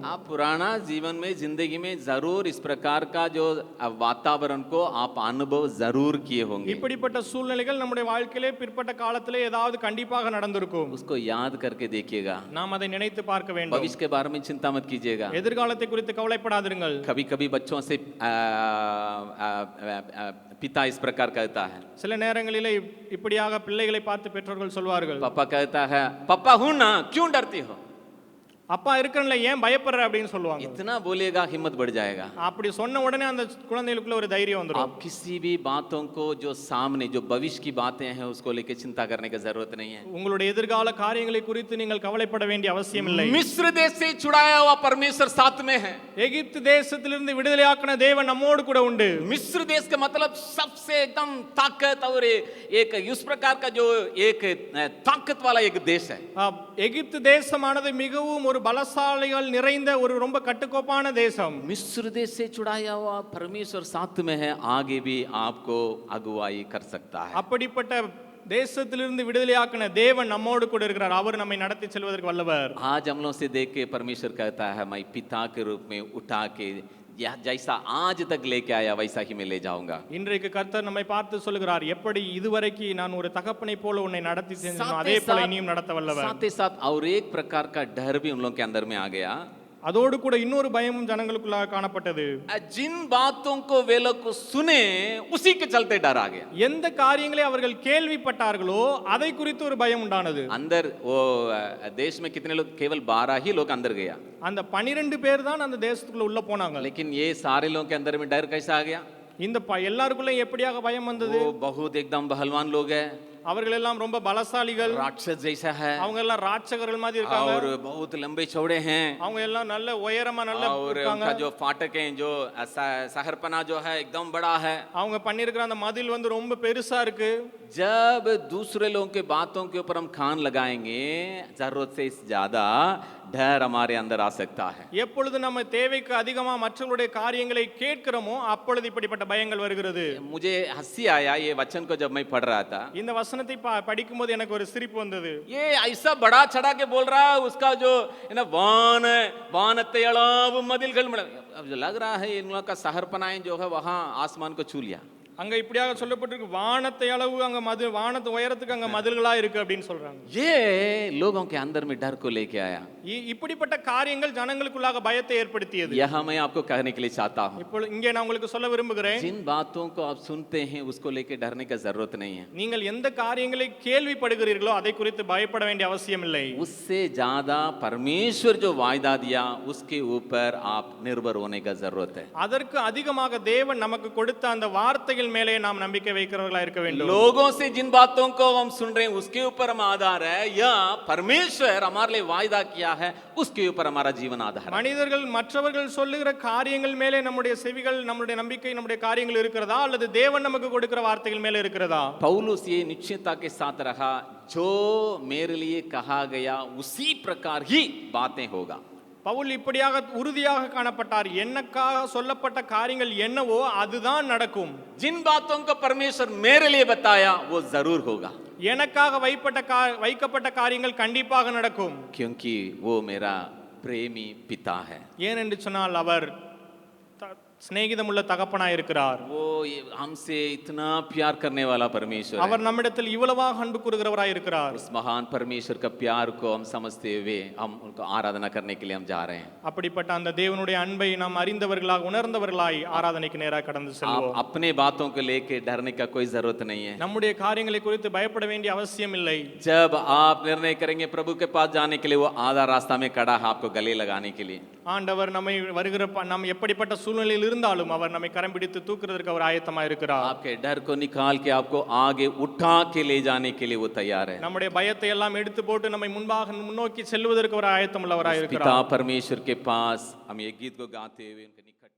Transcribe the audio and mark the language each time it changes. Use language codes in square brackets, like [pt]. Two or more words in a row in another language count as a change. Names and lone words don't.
[hi] आप पुराना जीवन में जिंदगी में जरूर इस प्रकार का जो वातावरण को आप अनुभव जरूर किए होंगे। [ta] இப்படிப்பட்ட சூழ்நிலைகள் நம்முடைய வாழ்க்கையிலே பிற்பட்ட காலத்திலே ஏதாவது கண்டிப்பாக நடந்திருக்கும். [hi] उसको याद करके देखिएगा। [ta] நாம் அதை நினைத்து பார்க்க வேண்டும். [hi] भविष्य के बारे में चिंता मत कीजिएगा। [ta] எதிர்காலத்தை குறித்து கவலைப்படாதிருங்கள். [hi] कभी कभी बच्चों से पिता इस प्रकार कहता है, [ta] சில நேரங்களிலே இப்படியாக பிள்ளைகளை பார்த்து பெற்றோர்கள் சொல்வார்கள், [hi] पापा कहता है पापा हूं ना क्यों डरती हो। [ta] அப்பா இருக்கறல ஏன் பயப்படுற அப்படின்னு சொல்லுவாங்க. [hi] इतना बोलेगा हिम्मत बढ़ जाएगा। [ta] அப்படி சொன்ன உடனே அந்த குழந்தைகளுக்குள்ள ஒரு தைரியம் வந்துரும். [hi] आप किसी भी बातों को जो सामने जो भविष्य की बातें हैं उसको लेके चिंता करने की जरूरत नहीं है। [ta] உங்களுடைய எதிர்கால காரியங்களை குறித்து நீங்கள் கவலைப்பட வேண்டிய அவசியம் இல்லை. [hi] मिस्र देश से छुड़ाया हुआ परमेश्वर साथ में है। [ta] எகிப்து தேசத்திலிருந்து விடுதலையாக்கின தேவன் நம்மோடு கூட உண்டு. [hi] मिस्र देश का मतलब सबसे एकदम ताकत और एक उस प्रकार का जो एक ताकत वाला एक देश है। [ta] எகிப்து தேசமானது மிகவும் ஒரு பலசாலிகள் நிறைந்த ஒரு ரொம்ப கட்டுக்கோப்பான தேசம். [hi] मिस्र देश से छुड़ाया हुआ परमेश्वर साथ में है, आगे भी आपको अगुवाई कर सकता है। [ta] அப்படிப்பட்ட தேசத்திலிருந்து விடுதலையாக்கின தேவன் நம்மோடு கூட இருக்கிறார். அவர் நம்மை நடத்தி செல்வதற்கு வல்லவர். [hi] आज हम लोग से देख के परमेश्वर कहता है मैं पिता के रूप में उठा के जैसा आज तक लेके आया वैसा ही मैं ले जाऊंगा। [ta] இன்றைக்கு கர்த்தர் நம்மை பார்த்து சொல்கிறார், எப்படி இதுவரைக்கும் நான் ஒரு தகப்பனை போல உன்னை நடத்தி சென்றேனோ அதே போல இனியும் நடத்த வல்லவர். [hi] साथ ही साथ और एक प्रकार का डर भी उन लोग के अंदर में आ गया। [ta] அதோடு கூட இன்னொரு பயமும் ஜனங்களுக்குள்ள காணப்பட்டது. [hi] जिन बातों को वे लोग को सुने उसी के चलते डर आ गया। [ta] எந்த காரியங்களை அவர்கள் கேள்விப்பட்டார்களோ அதை குறித்து ஒரு பயம் உண்டானது. [hi] अंदर वो देश में कितने लोग, केवल 12 ही लोग अंदर गया, [ta] அந்த 12 பேர் தான் அந்த தேசத்துக்குள்ள உள்ள போனாங்க. [hi] लेकिन ये सारे लोगों के अंदर में डर कैसा आ गया। [ta] இந்த எல்லாருக்குள்ள எப்படியாக பயம் வந்தது. [hi] वो बहुत एकदम बलवान लोग है, [ta] அவர்கள் எல்லாம் ரொம்ப பலசாலிகள், [hi] राक्षस जैसा है, [ta] அவங்க எல்லாம் ராட்சகர்கள் மாதிரி இருக்காங்க. [hi] और बहुत लंबे चौड़े हैं, [ta] அவங்க எல்லாம் நல்ல உயரமா நல்ல और இருக்காங்க. [hi] उनका जो फाटक है जो शहरपना जो है एकदम बड़ा है। [ta] அவங்க பண்ணியிருக்கிற அந்த மதில் வந்து ரொம்ப பெருசா இருக்கு. [hi] जब दूसरे लोगों के बातों के ऊपर हम कान लगाएंगे जरूरत से ज्यादा डर हमारे अंदर आ सकता है। [ta] எப்பொழுது நம்ம தேவைக்கு அதிகமா மற்றவருடைய காரியங்களை கேட்கிறோமோ அப்பொழுது இப்படிப்பட்ட பயங்கள் வருகிறது. [hi] मुझे हंसी आया ये वचन को जब मैं पढ़ रहा था। [ta] இந்த वचनத்தை படிக்கும்போது எனக்கு ஒரு சிரிப்பு வந்தது. [hi] ये ऐसा बड़ा चढ़ा के बोल रहा है उसका जो है ना [ta] வானத்தை அளவு மதில்கள், [hi] अब लग रहा है इन लोगों का शहरपनाएं जो है वहां आसमान को छू लिया। [ta] அங்க இப்படியாக சொல்லப்பட்டிருக்கு, வானத்தை அளவு அங்க வானத்து உயரத்துக்கு அங்க மதில்களா இருக்கு அப்படின்னு சொல்றாங்க. [hi] ये लोगों के अंदर में डर को लेके आया। [ta] இப்படிப்பட்ட காரியங்கள் ஜனங்களுக்குள்ளாக பயத்தை ஏற்படுத்தியது. [hi] यह मैं आपको कहने के लिए चाहता हूं, [ta] இப்போ இங்கே நான் உங்களுக்கு சொல்ல விரும்புகிறேன், [hi] जिन बातों को आप सुनते हैं उसको लेके डरने की जरूरत नहीं है। [ta] நீங்கள் எந்த காரியங்களை கேள்விப்படுகிறீர்களோ அதை குறித்து பயப்பட வேண்டிய அவசியம் இல்லை. [hi] उससे ज्यादा परमेश्वर जो वायदा दिया उसके ऊपर आप निर्भर होने का जरूरत है। [ta] அதற்கு அதிகமாக தேவன் நமக்கு கொடுத்த அந்த வார்த்தைகள் மேலே நாம் நம்பிக்கை வைக்கிறவர்களா இருக்க வேண்டும். [hi] लोगों से जिन बातों को हम सुन रहे हैं उसके ऊपर हम आधार है, या परमेश्वर हमारे लिए वायदा किया है उसके ऊपर हमारा जीवन आधार है। [ta] மனிதர்கள் மற்றவர்கள் சொல்லுகிற காரியங்கள் மேலே நம்முடைய செவிகள், நம்முடைய நம்பிக்கை, நம்முடைய காரியங்கள் இருக்கிறதா அல்லது தேவன் நமக்கு கொடுக்கிற வார்த்தைகள் மேலே இருக்கிறதா? [hi] पौलुस ये निश्चयता के साथ रहा, जो मेरे लिए कहा गया उसी प्रकार ही बातें होगा। [ta] பவுல் இப்படியாக உறுதியாக காணப்பட்டார், என்னக்காக சொல்லப்பட்ட காரியங்கள் என்னவோ அதுதான் நடக்கும். [hi] जिन बातों को परमेश्वर मेरे लिए बताया वो जरूर होगा, [ta] எனக்காக வைக்கப்பட்ட காரியங்கள் கண்டிப்பாக நடக்கும். [hi] क्योंकि वो मेरा प्रेमी पिता है। [ta] ஏனென்று சொன்னால் அவர் சிநேகிதமுள்ள தகப்பனாய் இருக்கிறார். [hi] वो हमसे इतना प्यार करने वाला परमेश्वर है। [ta] அவர் நம்மிடத்தில் இவ்வளவாக அன்பு கூறுகிறவராய் இருக்கிறார். [hi] उस महान परमेश्वर का प्यार को हम समझते हुए हम उनको आराधना करने के लिए हम जा रहे हैं। [ta] அப்படிப்பட்ட அந்த தேவனுடைய அன்பை நாம் அறிந்தவர்களாக உணர்ந்தவர்களாய் ஆராதனைக்கு நேராக கடந்து செல்வோம். [hi] आप अपने बातों को लेके डरने का कोई जरूरत नहीं है। [ta] நம்முடைய காரியங்களை குறித்து பயப்பட வேண்டிய அவசியம் இல்லை. [hi] जब आप निर्णय करेंगे प्रभु के पास जाने के लिए वो आधा रास्ता में खड़ा है आपको गले लगाने के लिए। [ta] ஆண்டவர் நம்மை வருகிற நாம் எப்படிப்பட்ட சூழ்நிலையில் இருந்தாலும் அவர் நம்மை கரம் பிடித்து தூக்குறதற்கு அவர் ஆயத்தமா இருக்கிறார். [hi] आपके डर को निकाल के आपको आगे उठा के ले जाने के लिए वो तैयार है। [ta] நம்முடைய பயத்தை எல்லாம் எடுத்து போட்டு நம்மை முன்னோக்கி செல்வதற்கு அவர் ஆயத்தம் உள்ளவராய் இருக்கிறார். [hi] पिता परमेश्वर के पास हम ये गीत को गाते हुए